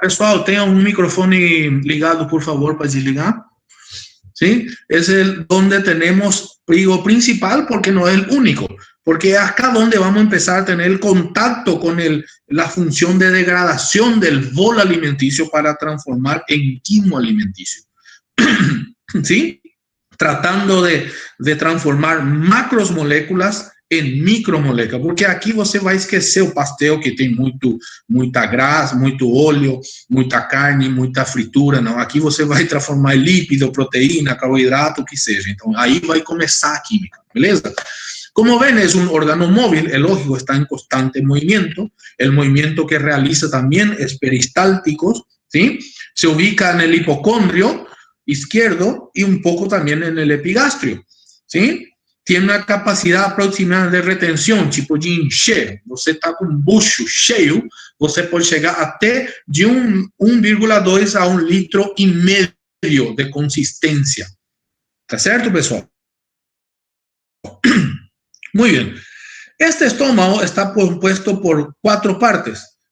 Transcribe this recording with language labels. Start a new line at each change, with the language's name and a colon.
Spanish: Pessoal, tenga un micrófono ligado, por favor, para desligar. ¿Sí? Es el donde tenemos, digo principal porque no es el único, porque es acá donde vamos a empezar a tener el contacto con la función de degradación del bolo alimenticio para transformar en quimo alimenticio. ¿Sí? Tratando de transformar macromoléculas en micromoléculas, porque
Portuguese: aqui você vai esquecer o pastel que tem muita grasa, muito óleo, muita carne, muita fritura, não. Aqui você vai transformar em lípido, proteína, carboidrato, o que seja. Então, aí vai começar a química, beleza?
Spanish: Como ven, es un órgano móvil, el lógico está en constante movimiento, el movimiento que realiza también es peristáltico, ¿sí? Se ubica en el hipocondrio izquierdo y un poco también en el epigastrio, ¿sí? Tiene una capacidad aproximada de retención,
Portuguese: tipo de encher. Você está com um bucho cheio, você pode chegar até de 1,2 a 1,5 litros de consistência. ¿Está certo, pessoal?
Spanish: Muy bien. Este estómago está compuesto por 4 partes.